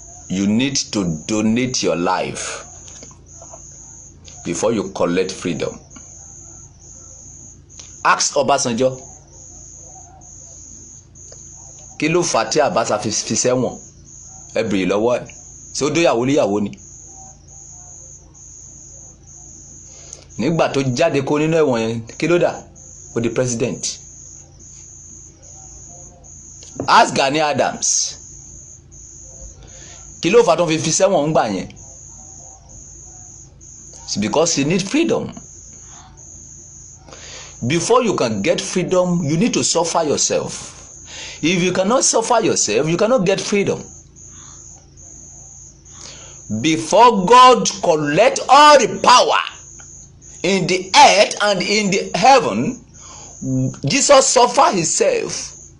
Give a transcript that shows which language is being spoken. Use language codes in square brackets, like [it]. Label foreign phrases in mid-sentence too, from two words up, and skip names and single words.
[en] you need to donate your life before you collect freedom. Ask Obasanjo. [yo] Kí ló fà tí Abacha fi sẹ́wọ̀n? Ẹ bèrè lọ́wọ́ ẹ̀. Ṣé ó dóyàwó níyàwó ni? Nígbà tó jáde kó nínú ẹ̀wọ̀n yẹn, kí ló dà? Ó di president. [en] Ask Gani Adams. [yo] Kí ló fà tó fi sẹ́wọ̀n ńgbà yẹn? [en] It's because you need freedom. Before you can get freedom, you need to suffer yourself. If you cannot suffer yourself, you cannot get freedom. Before God collect all the power in the earth and in the heaven, Jesus suffered himself.